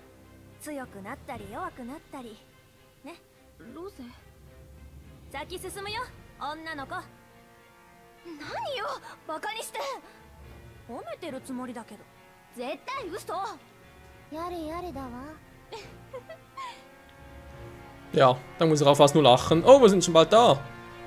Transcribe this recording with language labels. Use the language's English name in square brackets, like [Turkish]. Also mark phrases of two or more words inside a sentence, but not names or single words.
[Japanese] 強くなったり弱くなったりね。ロゼ先進むよ女の子。何よバカにして。褒めてるつもりだけど。絶対嘘。やれやれだわ。 [German] Ja, dann muss ich auch fast nur lachen. Oh, wir sind schon bald da.